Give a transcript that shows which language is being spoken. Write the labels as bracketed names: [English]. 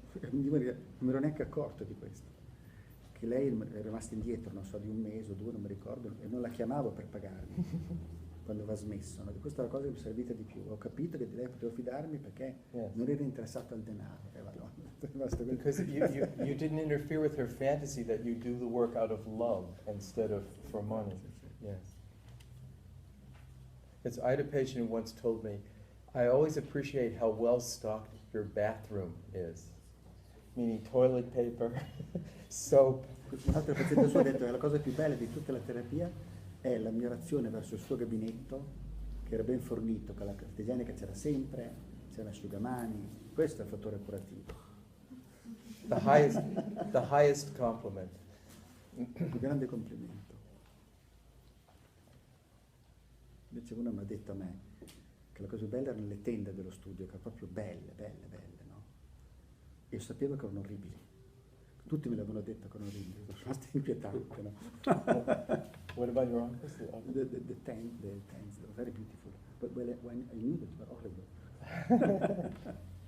[Italian] Non mi ero neanche accorto di questo, che lei è rimasta indietro, non so, di un mese o due, non mi ricordo, e non la chiamavo per pagarmi quando aveva smesso, no? Questa è la cosa che mi è servita di più. Ho capito che di lei potevo fidarmi perché non ero interessato al denaro. [English] Because you didn't interfere with her fantasy that you do the work out of love instead of for money. Yes. I had a patient who once told me, I always appreciate how well stocked your bathroom is. Meaning toilet paper, soap. [Italian] Un altro paziente suo ha detto che la cosa più bella di tutta la terapia è l'ammirazione verso il suo gabinetto, che era ben fornito, che la carta igienica c'era sempre, c'era l'asciugamani, questo è il fattore curativo. [English] The highest compliment. [Italian] Un grande complimento. Invece uno mi ha detto a me che la cosa più bella erano le tende dello studio, che erano proprio belle, no? E io sapevo che erano orribili. Tutti me l'avevano detto che erano orribili, sono rimasto inquietante, no? [English] What about your office? The tents, they were very beautiful. But when I knew that they were horrible.